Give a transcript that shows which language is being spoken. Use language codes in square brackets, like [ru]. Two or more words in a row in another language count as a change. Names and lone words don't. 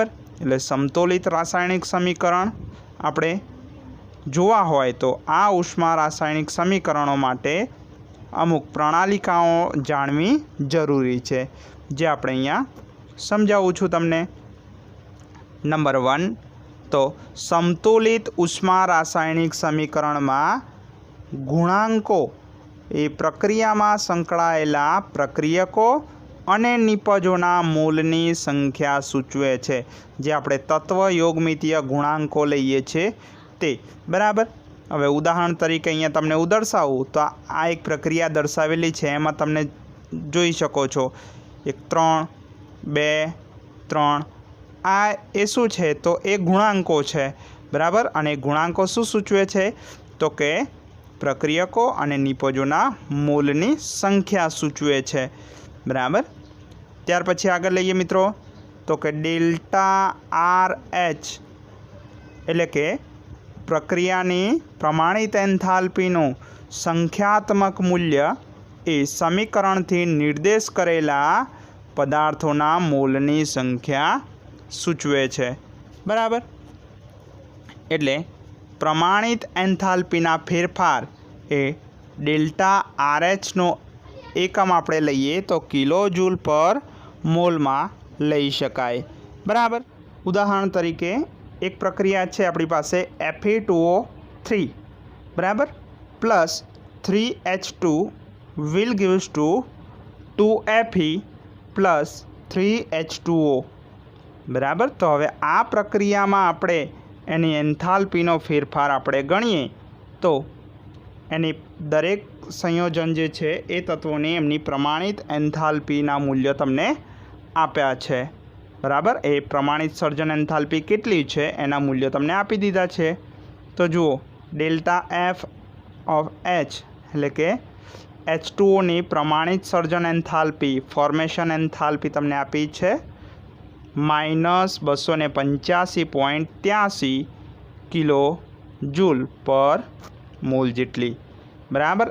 [gu] એટલે સમતોલિત રાસાયણિક સમીકરણ આપણે જોવા હોય તો આ ઉષ્મા રાસાયણિક સમીકરણો માટે અમુક પ્રણાલિકાઓ જાણવી જરૂરી છે, જે આપણે અહીંયા સમજાવું છું તમને. નંબર 1 તો સમતુલિત ઉષ્મા રાસાયણિક સમીકરણ માં ગુણાંકો એ પ્રક્રિયા માં સંકળાયેલા પ્રક્રિયકો અને નિપજોના મોલની સંખ્યા સૂચવે છે। જે આપણે તત્વ યોગમિતીય ગુણાંકો લઈએ છે તે બરાબર। હવે ઉદાહરણ તરીકે અહીંયા તમને દર્શાવું તો આ એક પ્રક્રિયા દર્શાવેલી છે। એમાં તમને જોઈ શકો છો 1 3 2 3 આ એ શું છે તો એ ગુણાંકો છે બરાબર। અને ગુણાંકો શું સૂચવે છે તો કે પ્રક્રિયકો અને નિપજોના મોલની સંખ્યા સૂચવે છે બરાબર। ત્યાર પછી આગળ લઈએ મિત્રો તો કે ડેલ્ટા આર એચ એટલે કે પ્રક્રિયાની પ્રમાણિત એન્થાલ્પીનું સંખ્યાત્મક મૂલ્ય એ સમીકરણથી નિર્દેશ કરેલા પદાર્થોના મોલની સંખ્યા સૂચવે છે બરાબર। એટલે પ્રમાણિત એન્થાલ્પીના ફેરફાર એ ડેલ્ટા આર એચ નો એકમ આપણે લઈએ તો [en] kilo joule per mol [gu] માં લઈ શકાય બરાબર। ઉદાહરણ તરીકે [hi] एक प्रक्रिया है अपनी पास Fe2O3 बराबर प्लस 3H2 [en] will gives to [hi] 2Fe प्लस 3H2O बराबर। [gu] તો હવે આ પ્રક્રિયા માં આપણે એની એન્થાલ્પીનો ફેરફાર આપણે ગણીએ તો એની દરેક સંયોજન જે છે એ તત્વોની એમની પ્રમાણિત એન્થાલ્પીના મૂલ્ય તમને આપ્યા છે બરાબર। એ પ્રમાણિત સર્જન એન્થાલ્પી કેટલી છે એના મૂલ્ય તમને આપી દીધા છે। તો જુઓ [en] delta F of H [gu] એટલે કે H2O ની પ્રમાણિત સર્જન એન્થાલ્પી [en] formation enthalpy [gu] તમને આપી છે -285.83 [en] kilo joule per mol [gu] જેટલી બરાબર।